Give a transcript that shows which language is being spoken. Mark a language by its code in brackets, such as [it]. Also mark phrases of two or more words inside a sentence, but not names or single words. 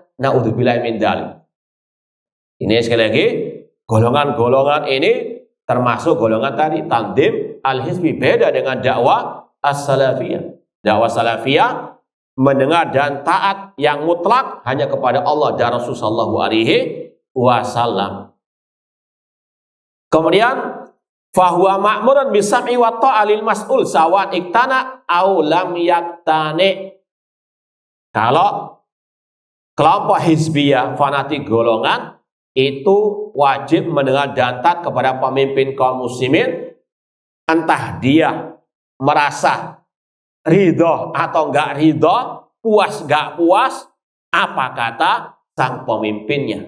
[ar] نعوذ بالله من ذلك. [id] Ini sekali lagi, golongan-golongan ini termasuk golongan tadi [ar] التنظيم الحزبي, [id] beda dengan [ar] الدعوة السلفية. [id] Dakwah salafiyah mendengar dan taat yang mutlak hanya kepada Allah dan Rasulullah [ar] صلى الله عليه وسلم. Kemudian فهو مأمور بالسمع والطاعة للمسؤول سواء اقتنع أو لم يقتنع. [id] Kalau kelompok hizbiyah fanatik golongan itu wajib mendengar dan taat kepada pemimpin kaum muslimin, entah dia merasa ridho atau enggak ridho, puas enggak puas, apa kata sang pemimpinnya.